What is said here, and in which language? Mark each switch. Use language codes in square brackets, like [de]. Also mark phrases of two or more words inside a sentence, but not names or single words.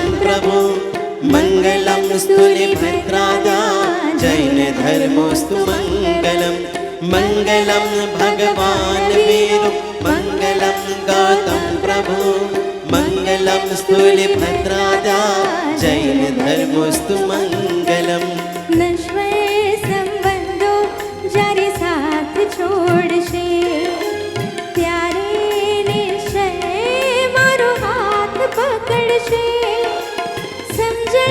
[sa] प्रभु मङ्गलं स्तुलिभद्रादा जैन धर्मोऽस्तु मङ्गलं मङ्गलं भगवान् वीरो मङ्गलं गौतम प्रभु मङ्गलं स्तुलिभद्रादा जैन धर्मोऽस्तु मङ्गलम् [gu] નશ્વર સંબંધો જ્યારે સાથ છોડશે ત્યારે નિશ્ચય મારો હાથ પકડશે સમજણ